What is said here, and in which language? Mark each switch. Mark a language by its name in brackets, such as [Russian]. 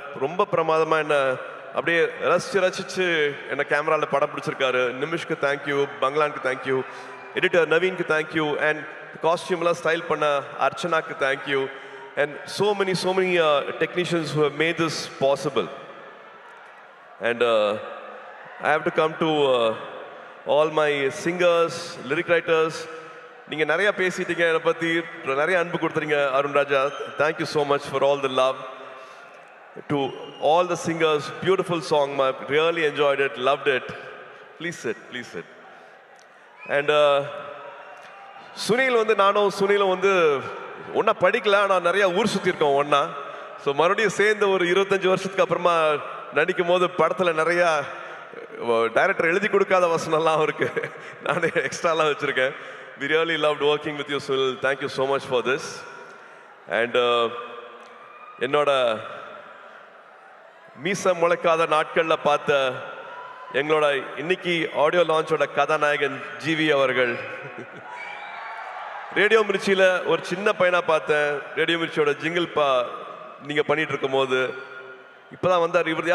[Tamil] ரொம்ப பிரமாதமாக என்ன அப்படியே ரசிச்சு என்னை கேமராவில் படம் பிடிச்சிருக்காரு. நிமிஷ்க்கு thank you, பங்களானுக்கு thank you, editor நவீனுக்கு thank you, and காஸ்டியூம்லாம் style பண்ண அர்ச்சனாக்கு thank you, [English] And so many technicians who have made this possible. And I have to come to all my singers, lyric writers. [Tamil] நீங்கள் நிறைய பேசிட்டீங்க, என்னை பற்றி நிறைய அன்பு கொடுத்துறீங்க. அருண் ராஜா, [English] Thank you so much for all the love. To all the singers, beautiful song, I really enjoyed it, loved it. Please sit. [Tamil] And Sunil வந்து சுனிலும் வந்து ஒன்றா படிக்கல, ஆனால் நிறையா ஊர் சுற்றிருக்கோம் ஒன்றா. ஸோ மறுபடியும் சேர்ந்து ஒரு 25 வருஷத்துக்கு அப்புறமா நடிக்கும் போது படத்தில் நிறையா டைரக்டர் எழுதி கொடுக்காத வசனம்லாம் அவருக்கு நான் எக்ஸ்ட்ராலாம் வச்சுருக்கேன். [English] We really loved working with you, Sunil. Thank you so much for this. [Tamil] And என்னோட மீச முளைக்காத நாட்களில் பார்த்த எங்களோட இன்னைக்கு ஆடியோ லான்ச்சோட கதாநாயகன் ஜிவி அவர்கள். ரேடியோ மிர்ச்சியில் ஒரு சின்ன பையனாக பார்த்தேன். ரேடியோ மிர்ச்சியோட ஜிங்கிள் நீங்கள் பண்ணிட்டு இருக்கும் போது இப்போதான் வந்தார்.